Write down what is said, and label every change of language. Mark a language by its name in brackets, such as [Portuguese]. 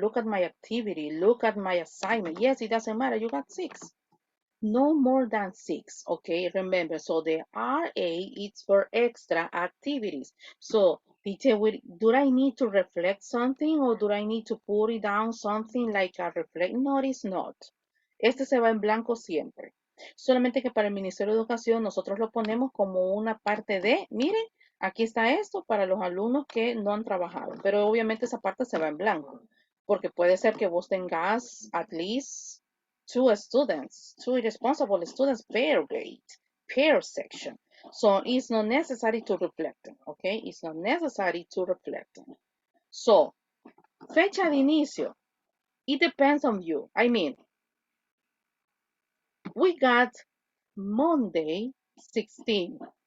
[English] Look at my activity. Look at my assignment. Yes, it doesn't matter. You got 6. No more than 6. Okay, remember. So the RA is for extra activities. So, teacher, do I need to reflect something or do I need to put it down something like a reflect? No, it's not. [Spanish] Este se va en blanco siempre. Solamente que para el Ministerio de Educación nosotros lo ponemos como una parte de, miren, aquí está esto para los alumnos que no han trabajado, pero obviamente esa parte se va en blanco, porque puede ser que vos tengas [English] at least two responsible students per grade, per section. So it's not necessary to reflect them, okay? It's not necessary to reflect them. So, [Spanish] fecha de inicio. [English] It depends on you. I mean, we got Monday 16.